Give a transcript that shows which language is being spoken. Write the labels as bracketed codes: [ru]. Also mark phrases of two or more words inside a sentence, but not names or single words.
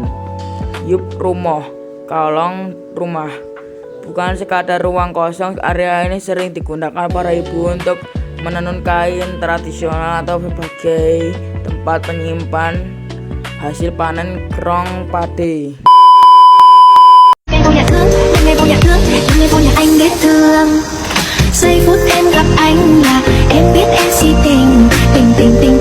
[id] Yup Rumoh Kolong rumah. Bukan sekadar ruang kosong, area ini sering digunakan para ibu untuk menenun kain tradisional atau sebagai tempat penyimpan hasil panen kerong padi. [vi] Giây phút em gặp anh là em biết em si tình, tình tình